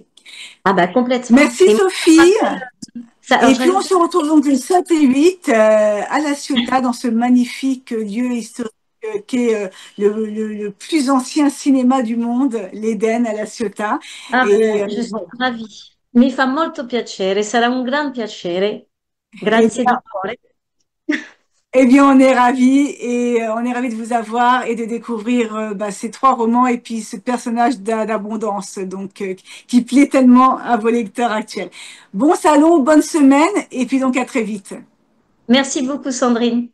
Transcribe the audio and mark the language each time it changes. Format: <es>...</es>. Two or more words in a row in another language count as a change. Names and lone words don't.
<fr>Ah bah complètement. Merci Et moi, Sophie. ça, alors, Et je puis on rajoute se retrouve donc le 7 et 8 à La Ciotat, dans ce magnifique lieu historique qui est le plus ancien cinéma du monde, l'Éden à La Ciotat. Ah Et, beh, je suis voilà. ravie.</fr> <it>Mi fa molto piacere, sarà un gran piacere. Eh Grazie di</it> <fr>bien,</fr> <it>cuore.</it> <fr>eh bien, on est ravis et on est ravis de vous avoir et de découvrir ces trois romans et puis ce personnage d'abondance donc qui plaît tellement à vos lecteurs actuels. Bon salon, bonne semaine et puis donc à très vite. Merci beaucoup, Sandrine.</fr>